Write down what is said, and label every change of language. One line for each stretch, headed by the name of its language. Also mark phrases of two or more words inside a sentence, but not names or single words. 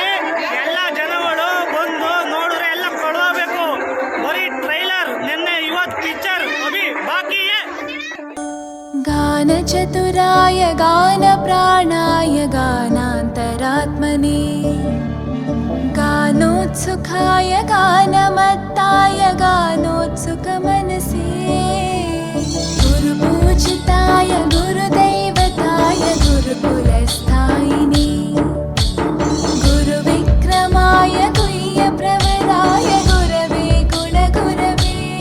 Kannada: ಎಲ್ಲ ಜನಗಳು ಬಂದು ನೋಡಿದ್ರೆ ಎಲ್ಲ ಕೊಡಬೇಕು. ಬರೀ ಟ್ರೈಲರ್ ನಿನ್ನೆ ಇವತ್ತು
Hindi: पिक्चर अभी बाकी
Sanskrit: गानचतुराय गानप्राणाय गानान्तरात्मने, गानोत्सुकाय गानमत्ताय गानोत्सुकमनसे, गुरुपूजिताय गुरुदैवताय गुरुकुलस्थायिने, गुरुविक्रमाय गुह्यप्रवराय गुरवे गुणगुरवे,